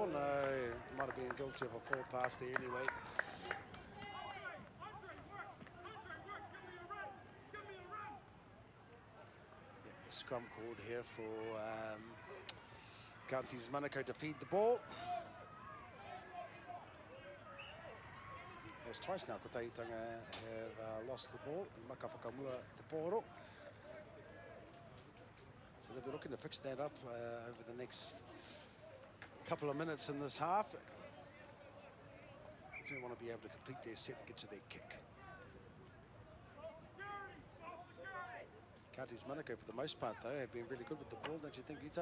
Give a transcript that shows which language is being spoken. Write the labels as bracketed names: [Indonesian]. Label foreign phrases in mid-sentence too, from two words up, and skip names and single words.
[English] No, might have been guilty of a full pass there anyway. Yeah, scrum called here for Counties Manukau to feed the ball. It's twice now ko Tahitanga have lost the ball. [Māori] Maka whakamua te pōro. [English] So they'll be looking to fix that up over the next couple of minutes in this half. If they want to be able to complete their set and get to their kick. Counties Manukau, for the most part, though, have been really good with the ball, don't you think, Ita?